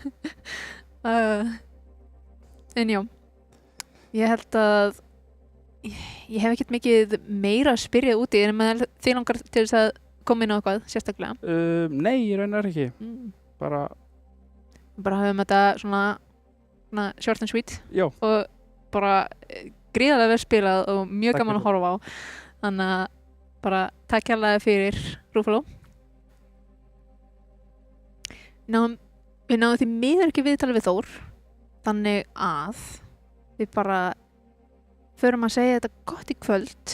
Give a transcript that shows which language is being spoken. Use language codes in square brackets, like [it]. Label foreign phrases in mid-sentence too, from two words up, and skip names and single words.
[is] En já, ég held að ég hef ekkert mikið meira að spyrja úti en með þið langar til þess að koma inn á eitthvað sérstaklega. Nei, ég raunar ekki. Bara höfum þetta svona [en] short and sweet. [is] Já. Og bara gríðarlega vel spilað og mjög gaman að horfa á. Þannig að bara takk kærlega fyrir Rúfaló. Við náðum því miður ekki viðtalið við Þór, þannig að við bara förum að segja þetta gott í kvöld.